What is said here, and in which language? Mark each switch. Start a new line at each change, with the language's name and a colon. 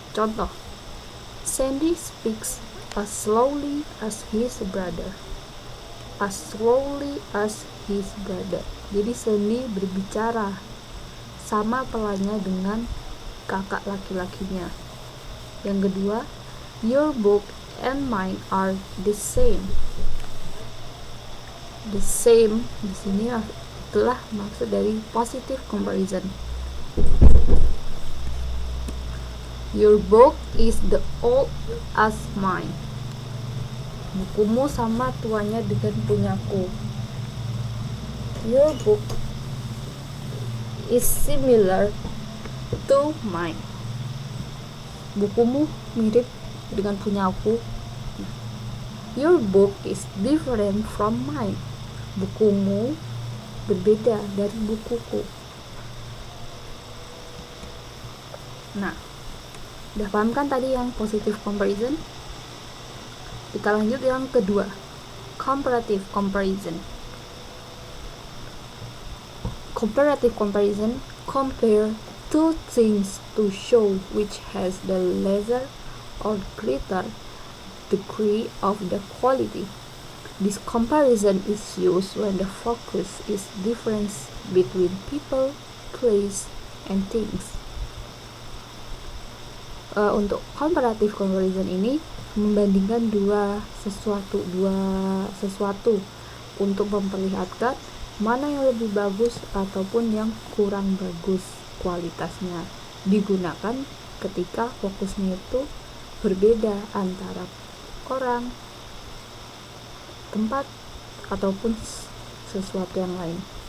English: Contoh, Sandy speaks as slowly as his brother. As slowly as his brother.
Indonesian: Jadi Sandy berbicara sama pelannya dengan kakak laki-lakinya.
English: Yang kedua, your book and mine are the same.
Indonesian: The same di sini itulah maksud dari positive comparison.
English: Your book is the old as mine.
Indonesian: Bukumu sama tuanya dengan punyaku.
English: Your book is similar to mine.
Indonesian: Bukumu mirip dengan punyaku.
English: Your book is different from mine.
Indonesian: Bukumu berbeda dari bukuku. Nah, udah paham kan tadi yang positive comparison? Kita lanjut yang kedua, comparative comparison.
English: Comparative comparison compare two things to show which has the lesser or greater degree of the quality. This comparison is used when the focus is difference between people, place, and things.
Indonesian: Untuk comparative comparison ini membandingkan dua sesuatu untuk memperlihatkan mana yang lebih bagus ataupun yang kurang bagus kualitasnya. Digunakan ketika fokusnya itu berbeda antara orang, tempat, ataupun sesuatu yang lain.